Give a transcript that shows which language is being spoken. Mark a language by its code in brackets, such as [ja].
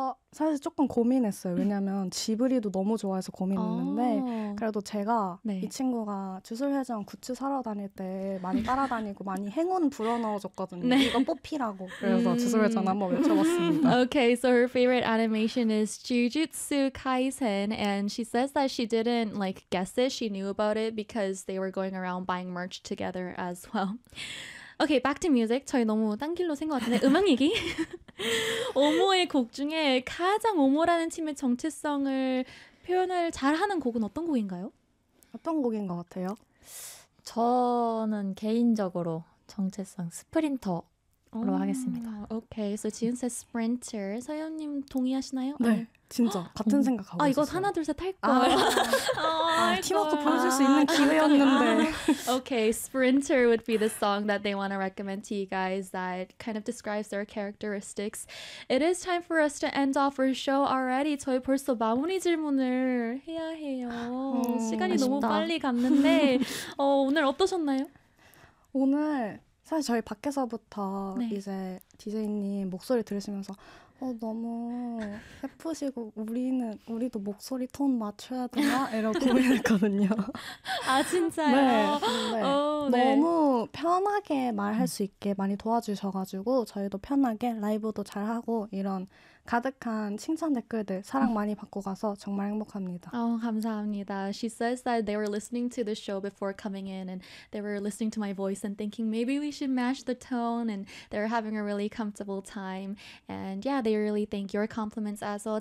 [ko] 사실 조금 고민했어요. 왜냐하면 지브리도 너무 좋아해서 고민했는데 그래도 제가 네. 이 친구가 주술회전 굿즈 사러 다닐 때 많이 따라다니고 많이 행운 불어넣어줬거든요. 네. 이거 뽑히라고. 그래서 주술회전 한번 외쳐봤습니다. [en] Okay, so her favorite animation is Jujutsu Kaisen. And she says that she didn't like guess it. She knew about it because they were going around buying merch together as well. Okay, back to music. [ko] 저희 너무 딴 길로 센 것 같은데 음악 얘기? 오모의 곡 중에 가장 오모라는 팀의 정체성을 표현을 잘하는 곡은 어떤 곡인가요? 어떤 곡인 것 같아요? 저는 개인적으로 정체성 스프린터로 하겠습니다. [en] Okay, so 지은 says sprinter. [ko] 서현님 동의하시나요? 네. 진짜 같은 생각 하고 있었어요. 아 이거 하나 둘 셋 할 걸. 팀워크 보여줄 수 있는 기회였는데. [en] Okay, Sprinter would be the song that they want to recommend to you guys that kind of describes their characteristics. It is time for us to end off our show already. [ko] 저희 벌써 마무리 질문을 해야 해요. 시간이 너무 빨리 갔는데 오늘 어떠셨나요? 오늘 사실 저희 밖에서부터 네. 이제 DJ님 목소리 들으시면서 너무 예쁘시고 우리도 목소리 톤 맞춰야 되나? 이러고 고민했거든요. 아 진짜요? 네. 네. 너무 편하게 말할 수 있게 많이 도와주셔가지고 저희도 편하게 라이브도 잘하고 이런 가득한 칭찬 댓글들 사랑 많이 받고 가서 정말 행복합니다. Oh, 감사합니다. [en] She says that they were listening to the show before coming in and they were listening to my voice and thinking maybe we should match the tone and they're having a really comfortable time. And yeah, they really thank your compliments as well.